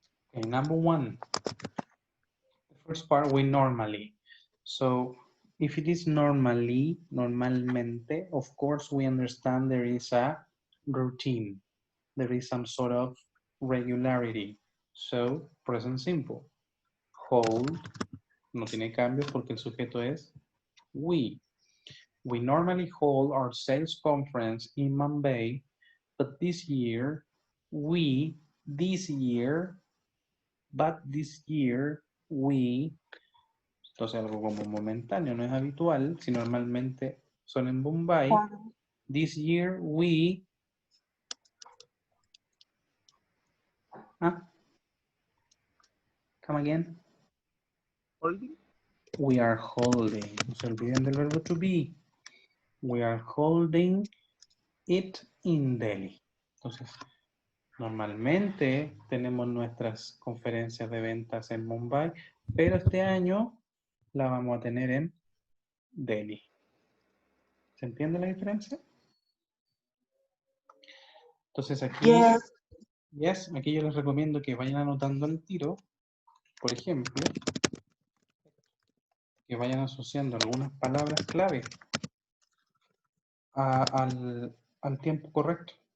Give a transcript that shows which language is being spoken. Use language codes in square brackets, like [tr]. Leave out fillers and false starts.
[en] Okay, number one. The first part, we normally. So if it is normally, normalmente, of course we understand there is a routine. There is some sort of regularity. So, present simple. [es] Hold, no tiene cambios porque el sujeto es we. [en] We normally hold our sales conference in Mumbai, but this year, we, [es] entonces algo como momentáneo, no es habitual, si normalmente son en Bombay. [en] This year, we, come again. Holding. We are holding, [es] no se olviden del verbo [en] to be. We are holding it in Delhi. [es] Entonces, normalmente tenemos nuestras conferencias de ventas en Mumbai, pero este año la vamos a tener en Delhi. ¿Se entiende la diferencia? Entonces aquí, aquí yo les recomiendo que vayan anotando el tiro, por ejemplo, que vayan asociando algunas palabras clave al tiempo correcto.